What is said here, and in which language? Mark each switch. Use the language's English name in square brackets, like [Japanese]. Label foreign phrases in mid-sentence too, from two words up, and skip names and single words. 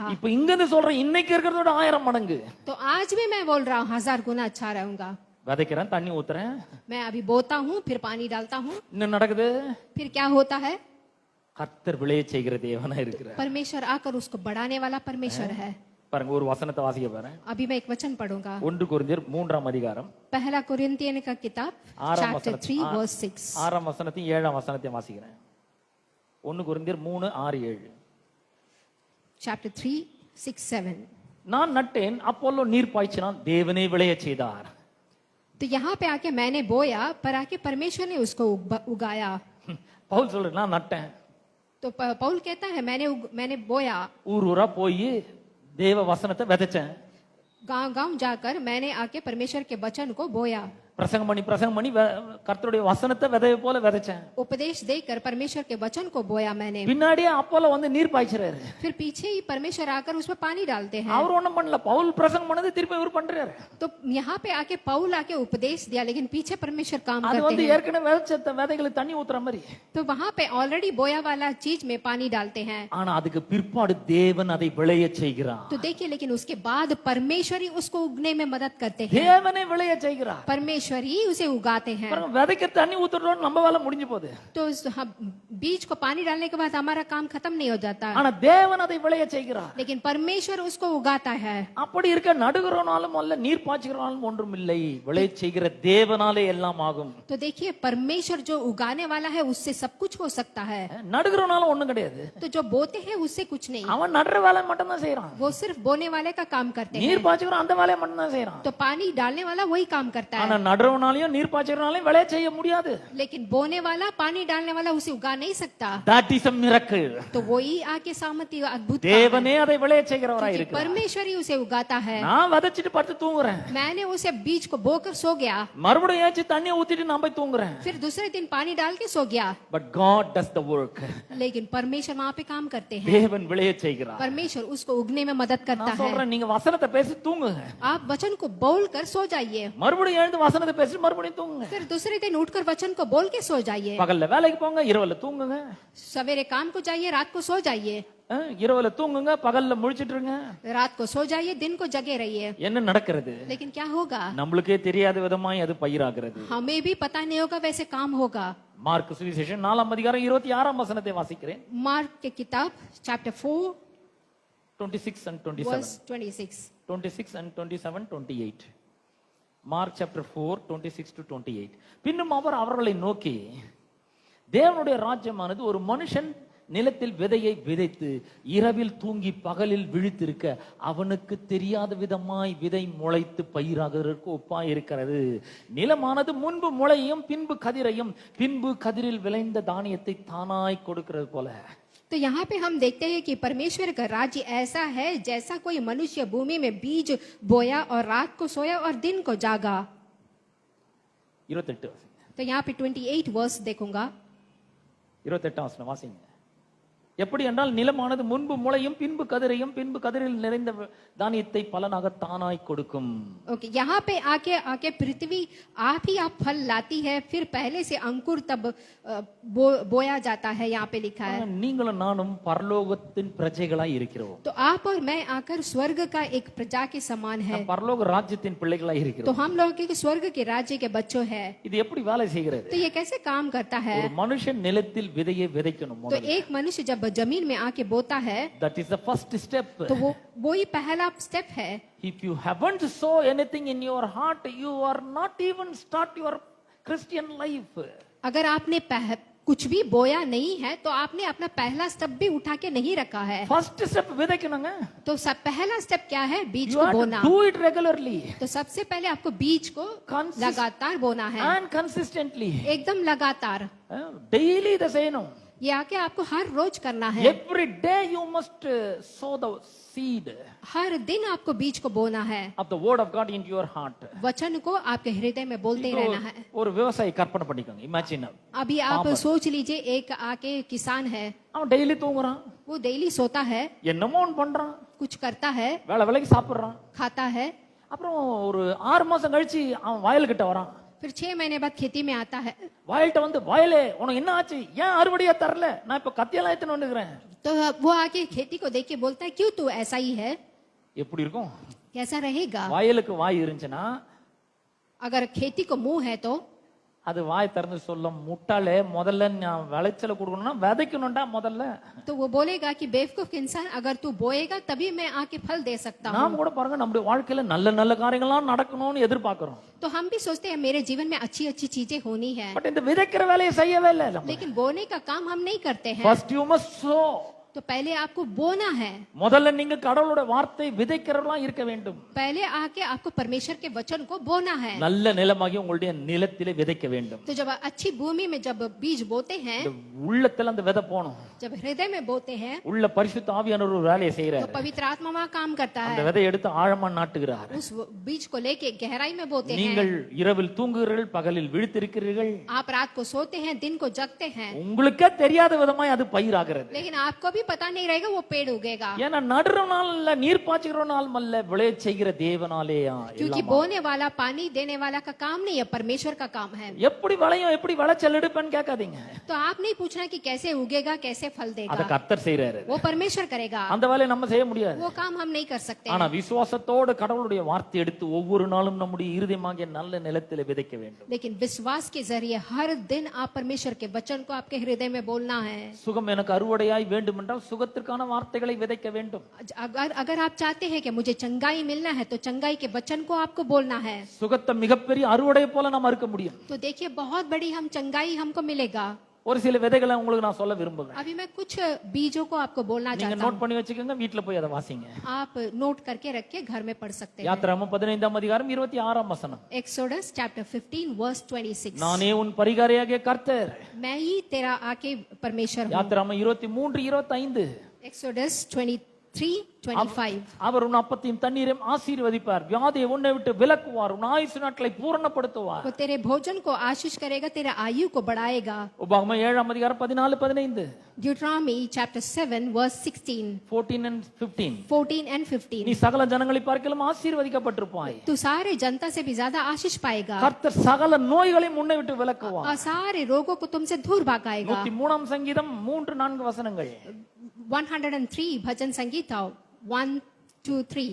[Tamil] இப்போ இங்க இருந்து சொல்றேன் இன்னைக்கு இருக்கிறதோட 1000 மடங்கு [Hindi] तो आज भी मैं बोल रहा हूँ 1000 गुना अच्छा रहूंगा। [Tamil] விதைக்கிறேன் தண்ணி ஊத்துறேன் [Hindi] मैं अभी बोता हूँ, फिर पानी डालता हूँ, [Tamil] இன்னும் நடக்குது [Hindi] फिर क्या होता है? [Tamil] கர்த்தர் விளைய செய்கிற தேவனா இருக்கிறார் [Hindi] परमेश्वर आकर उसको बढ़ाने वाला परमेश्वर है। [Tamil] பாருங்க ஒரு வசனத்தை வாசிக்க பாருங்க [Hindi] अभी मैं एक वचन पढ़ूंगा, [Tamil] 1 கொரிந்தியர் 3ஆம் அதிகாரம் [Hindi] पहला कुरिन्थियन का किताब [Tamil] ஆறாம் [Hindi] चैप्टर 3 वर्स 6। [Tamil] 6ஆம் வசனத்தையும் 7ஆம் வசனத்தையும் வாசிக்கிறேன் 1 கொரிந்தியர் 3 6 7 [Hindi] चैप्टर 3 6 7। [Tamil] நான் நட்டேன் அப்போல்லோ நீர் பாய்ச்சினான் தேவனே விளைய செய்தார் [Hindi] तो यहाँ पे आके मैंने बोया, पर आके परमेश्वर ने उसको उगाया। [Tamil] பவுல் சொல்ற நான் நட்டேன் [Hindi] तो पौल कहता है मैंने बोया, [Tamil] ஊர் ஊரா போய் தேவ வசனத்தை விதைச்சேன் [Hindi] गांव गांव जाकर मैंने आके परमेश्वर के वचन को बोया, [Tamil] பிரசங்கம் பண்ணி கர்த்தருடைய வசனத்தை விதைய போல விதைச்சேன் [Hindi] उपदेश देकर परमेश्वर के वचन को बोया मैंने। [Tamil] பின்னாடியே அப்போல்லோ வந்து நீர் பாய்ச்சறாரு [Hindi] फिर पीछे ही परमेश्वर आकर उसमें पानी डालते हैं। [Tamil] அவர் ஒண்ணும் பண்ணல பவுல் பிரசங்கம் பண்ணது திருப்பி இவர் பண்றாரு [Hindi] तो यहाँ पे आके पौल आके उपदेश दिया, लेकिन पीछे परमेश्वर काम [Tamil] அது [Hindi] करते [Tamil] வந்து [Hindi] हैं। [Tamil] ஏற்கனவே விதைச்ச விதைகளுக்கு தண்ணி ஊத்துற மாதிரி [Hindi] तो वहाँ पे ऑलरेडी बोया वाला चीज में पानी डालते हैं। [Tamil] ஆனா அதுக்கு பிற்பாடு தேவன் அதை விளைய செய்கிறார் [Hindi] तो देखिए, लेकिन उसके बाद परमेश्वर ही उसको उगने में मदद करते हैं, [Tamil] தேவனே விளைய செய்கிறார் [Hindi] परमेश्वर ही उसे उगाते हैं। [Tamil] பாருங்க விதைக்க தண்ணி ஊத்துறோம் நம்ம வேலை முடிஞ்சு போகுது [Hindi] तो बीज को पानी डालने के बाद हमारा काम खत्म नहीं हो जाता, [Tamil] ஆனா தேவன் அதை விளைய செய்கிறார் [Hindi] लेकिन परमेश्वर उसको उगाता है। [Tamil] அப்படி இருக்க நடுகிறனாலும் அல்ல நீர் பாய்ச்சுகிறனாலும் ஒன்றும் இல்லை விளைய செய்கிற தேவனாலே எல்லாம் ஆகும் [Hindi] तो देखिए, परमेश्वर जो उगाने वाला है उससे सब कुछ हो सकता है। [Tamil] நடுகிறனாலும் ஒண்ணும் கிடையாது [Hindi] तो जो बोते हैं उससे कुछ नहीं, [Tamil] அவன் நடுற வேலை மட்டும் தான் செய்யறான் [Hindi] वो सिर्फ बोने वाले का काम करते हैं। [Tamil] நீர் பாய்ச்சுகிறான் அந்த வேலையை மட்டும் தான் செய்யறான் [Hindi] तो पानी डालने वाला वही काम करता है, [Tamil] ஆனா நடுறவனாலையும் நீர் பாய்ச்சுகிறனாலையும் விளைய செய்ய முடியாது [Hindi] लेकिन बोने वाला पानी डालने वाला उसे उगा नहीं सकता। [English] that is a miracle [Hindi] तो वही आके सामर्थ्य अद्भुत काम है, [Tamil] தேவனே அதை விளைய செய்கிறவராய் [Hindi] क्योंकि [Tamil] இருக்கிறார் [Hindi] परमेश्वर ही उसे उगाता है। [Tamil] நான் விதைச்சிட்டு படுத்து தூங்குறேன் [Hindi] मैंने उसे बीज को बोकर सो गया, [Tamil] மறுபடியும் ஏச்சு தண்ணி ஊத்திட்டு நான் போய் தூங்குறேன் [Hindi] फिर दूसरे दिन पानी डाल के सो गया, [English] but god does the work [Hindi] लेकिन परमेश्वर वहाँ पे काम करते हैं। [Tamil] தேவன் விளைய செய்கிறார் [Hindi] परमेश्वर उसको उगने में मदद करता [Tamil] நான் [Hindi] है। [Tamil] சொல்றேன் நீங்க வசனத்தை பேசி தூங்குங்க [Hindi] आप वचन को बोल कर सो जाइए, [Tamil] மறுபடியும் எழுந்து வசனத்தை பேசி மறுபடியும் தூங்குங்க [Hindi] फिर दूसरे दिन उठकर वचन को बोल के सो जाइए। [Tamil] பகல்ல வேலைக்கு போங்க இரவுல தூங்குங்க [Hindi] सवेरे काम को जाइए, रात को सो जाइए, [Tamil] இரவுல தூங்குங்க பகல்ல முழிச்சிட்டு இருங்க [Hindi] रात को सो जाइए, दिन को जगे रहिए। [Tamil] என்ன நடக்கிறது [Hindi] लेकिन क्या होगा, [Tamil] நம்மளுக்கே தெரியாத விதமாய் அது பயிராகிறது [Hindi] हमें भी पता नहीं होगा वैसे काम होगा। [Tamil] மார்க் சுவிசேஷம் 4ஆம் அதிகாரம் 26ஆம் வசனத்தை வாசிக்கிறேன் [Hindi] मार्क के किताब चैप्टर 4 [English] 26 and 27 [Hindi] वर्स 26। [Tamil] 26 and 27 28 மார்க் சாப்டர் 4 26 to 28 பின்னும் அவர் அவர்களை நோக்கி தேவனுடைய ராஜ்யமானது ஒரு மனுஷன் நிலத்தில் விதையை விதைத்து இரவில் தூங்கி பகலில் விழித்திருக்க அவனுக்கு தெரியாத விதமாய் விதை முளைத்து பயிராகிறதற்கு ஒப்பாய் இருக்கிறது நிலமானது முன்பு முளையும் பின்பு கதிரையும் பின்பு கதிரில் விளைந்த தானியத்தை தானாய் கொடுக்கிறது போல। [Hindi] तो यहाँ पे हम देखते हैं कि परमेश्वर का राज्य ऐसा है जैसा कोई मनुष्य भूमि में बीज बोया और रात को सोया और दिन को जागा। 28 तो यहाँ पे 28 वर्स देखूंगा। [Tamil] 28 வசனம் வாசிங்க। எப்படி என்றால் நிலமானது முன்பு முளையும் பின்பு கதிரையும் பின்பு கதிரில் நிறைந்த தானியத்தை பலனாக தானாய் கொடுக்கும். [Hindi] ओके, यहाँ पे आके आके पृथ्वी आप ही आप फल लाती है, फिर पहले से अंकुर तब बोया जाता है, यहाँ पे लिखा है. [Tamil] நீங்களும் நானும் பரலோகத்தின் பிரஜைகளாய் இருக்கிறோம். [Hindi] तो आप और मैं आकर स्वर्ग का एक प्रजा के समान है. [Tamil] பரலோக ராஜ்யத்தின் பிள்ளைகளாய் [Hindi] तो [Tamil] இருக்கிறோம். [Hindi] हम लोग के स्वर्ग के राज्य के बच्चों है. [Tamil] இது எப்படி வேலை செய்கிறது? [Hindi] तो ये कैसे काम करता है? [Tamil] ஒரு மனுஷன் நிலத்தில் விதையை விதைக்கணும். [Hindi] तो एक मनुष्य जब जमीन में आके बोता है, [English] That is the first step. [Hindi] तो वो ही पहला स्टेप है. [English] If you haven't sow anything in your heart, you are not even start your Christian life. [Hindi] अगर आपने कुछ भी बोया नहीं है तो आपने अपना पहला स्टेप भी उठा के नहीं रखा है. [English] First step [Tamil] விதைக்கணுங்க. [Hindi] तो सब पहला स्टेप क्या है? बीज [English] You [Hindi] को [English] have to [Hindi] बोना. [English] do it regularly [Hindi] तो सबसे पहले आपको बीज को लगातार बोना है, [English] and consistently. [Hindi] एकदम लगातार. [Tamil] Daily இதை செய்யணும். [Hindi] ये आके आपको हर रोज करना है. [English] Every day you must sow the seed [Hindi] हर दिन आपको बीज को बोना है, [English] of the word of God into your heart. [Hindi] वचन को आपके हृदय में बोलते ही रहना है. [Tamil] ஒரு விவசாயி கற்பனை பண்ணிக்கோங்க. [English] Imagine [Hindi] अभी आप सोच लीजिए, एक आके किसान है, [Tamil] அவன் டெய்லி தூங்குறான், [Hindi] वो डेली सोता है, [Tamil] என்னமோ ஒன்று பண்றான், [Hindi] कुछ करता है, [Tamil] வேலை வேலைக்கு சாப்பிடுறான். [Hindi] खाता है, [Tamil] அப்புறம் ஒரு 6 மாசம் கழிச்சு அவன் வயல்கிட்ட வரான். [Hindi] फिर 6 महीने बाद खेती में आता है. [Tamil] வயல்கிட்ட வந்து, வயலே உனக்கு என்ன ஆச்சு, ஏன் அறுவடையா தரல, நான் இப்ப கத்தியெல்லாம் எடுத்துன்னு வந்துக்கிறேன். [Hindi] तो वो आके खेती को देख के बोलता है, क्यों तू ऐसा ही है? [Tamil] எப்படி இருக்கும்? [Hindi] कैसा रहेगा? [Tamil] வயலுக்கு வாய் இருந்துச்சுன்னா [Hindi] अगर खेती को मुंह है तो [Tamil] அது வாய் திறந்து சொல்லும், முட்டாளே முதல்ல நான் விளைச்சல கொடுக்கணும்னா விதைக்கணும்டா முதல்ல. [Hindi] तो वो बोलेगा कि बेवकूफ इंसान, अगर तू बोएगा तभी मैं आके फल दे सकता हूँ. [Tamil] நாம கூட பாருங்க, நம்முடைய வாழ்க்கையில நல்ல நல்ல காரியங்கள்லாம் நடக்கணும்னு எதிர்பார்க்கிறோம். [Hindi] तो हम भी सोचते हैं मेरे जीवन में अच्छी अच्छी चीजें होनी है, [Tamil] பட் இந்த விதைக்கிற வேலையை செய்யவே இல்லை. [Hindi] लेकिन बोने का काम हम नहीं करते हैं. [English] First you must sow. [Hindi] तो पहले आपको बोना है. [Tamil] முதல்ல நீங்க கடவுளோட வார்த்தை விதைக்கிறவங்களா இருக்க வேண்டும். [Hindi] पहले आके आपको परमेश्वर के वचन को बोना है. [Tamil] நல்ல நிலமாகி உங்களுடைய நிலத்திலே விதைக்க வேண்டும். [Hindi] तो जब अच्छी भूमि में जब बीज बोते हैं, [Tamil] உள்ளத்துல அந்த விதை போணும். [Hindi] जब हृदय में बोते हैं, [Tamil] உள்ள பரிசுத்த ஆவியானவர் ஒரு வேலையை [Hindi] तो [Tamil] செய்யறாரு. [Hindi] पवित्र आत्मा वहाँ काम करता [Tamil] அந்த [Hindi] है. [Tamil] விதை எடுத்து ஆழமா நாட்டுகிறார். [Hindi] उस बीज को लेके गहराई में बोते हैं. [Tamil] நீங்கள் இரவில் தூங்குகிறீர்கள், பகலில் விழித்திருக்கிறீர்கள். [Hindi] आप रात को सोते हैं, दिन को जगते हैं, [Tamil] உங்களுக்கே தெரியாத விதமாய் அது பயிராகிறது. [Hindi] लेकिन आपको भी पता नहीं रहेगा वो पेड़ उगेगा. [Tamil] ஏன்னா நடுறவனால இல்ல, நீர் பாய்ச்சுகிறவனால அல்ல, விளைய செய்கிற தேவனாலேயா. [Hindi] क्योंकि बोने वाला, पानी देने वाला का काम नहीं है, परमेश्वर का काम है. [Tamil] எப்படி விளையும், எப்படி விளைச்சல் எடுப்பேன்னு கேட்காதீங்க. [Hindi] तो आप नहीं पूछना कि कैसे उगेगा, कैसे फल [Tamil] அத [Hindi] देगा. [Tamil] கர்த்தர் செய்யறாரு. [Hindi] वो परमेश्वर करेगा. [Tamil] அந்த வேலையை நம்ம செய்ய முடியாது. [Hindi] वो काम हम नहीं कर सकते. [Tamil] ஆனா விசுவாசத்தோடு கடவுளுடைய வார்த்தை எடுத்து ஒவ்வொரு நாளும் நம்முடைய இருதயமாகிய நல்ல நிலத்திலே விதைக்க வேண்டும். [Hindi] लेकिन विश्वास के जरिए हर दिन आप परमेश्वर के वचन को आपके हृदय में बोलना है. [Tamil] சுகம் எனக்கு அறுவடையாய் வேண்டும் என்றால் சுகத்திற்கான வார்த்தைகளை விதைக்க வேண்டும். [Hindi] अगर आप चाहते हैं कि मुझे चंगाई मिलना है, तो चंगाई के वचन को आपको बोलना है. [Tamil] சுகத்தை மிகப்பெரிய அறுவடை போல நம்ம அறுக்க முடியும். [Hindi] तो देखिए, बहुत बड़ी हम चंगाई हमको मिलेगा. [Tamil] ஒரு சில விதைகளை உங்களுக்கு நான் சொல்ல விரும்புகிறேன். [Hindi] अभी मैं कुछ बीजों को आपको बोलना [Tamil] நீங்க [Hindi] चाहता [Tamil] நோட் [Hindi] हूँ. [Tamil] பண்ணி வச்சுக்கோங்க, வீட்ல போய் அதை வாசிங்க. [Hindi] आप नोट करके रखिए, घर में पढ़ सकते हैं. [Tamil] யாத்திராகமம் 15ஆம் அதிகாரம் 26ஆம் வசனம். [English] Exodus chapter 15 verse 26. [Tamil] நானே உன் பரிகாரியாகிய கர்த்தர். [Hindi] मैं ही तेरा आके परमेश्वर हूँ. [Tamil] யாத்திராகமம் 23:25. [English] Exodus 23:25. [Tamil] அவர் உன் அப்பத்தையும் தண்ணீரையும் ஆசீர்வதிப்பார், வியாதியை உன்னை விட்டு விலக்குவார், உன் ஆயுசு நாட்களை பூரணப்படுத்துவார். [Hindi] वो तेरे भोजन को आशीष करेगा, तेरा आयु को बढ़ाएगा. [Tamil] உபாகமம் 7ஆம் அதிகாரம் 14-15. [English] Deuteronomy chapter 7 verse 16, 14 and 15. 14 and 15. [Tamil] நீ சகல ஜனங்களை பார்க்கலும் ஆசீர்வதிக்கப்பட்டிருப்பாய். [Hindi] तू सारे जनता से भी ज्यादा आशीष पाएगा [Tamil] கர்த்தர் சகல நோய்களையும் முன்னை விட்டு விலக்குவார். [Hindi] और सारे रोगों को तुमसे दूर भगाएगा. [Tamil] 103ஆம் சங்கீதம் 3-4 வசனங்கள். [Hindi] 103 भजन संगीत 1 2 3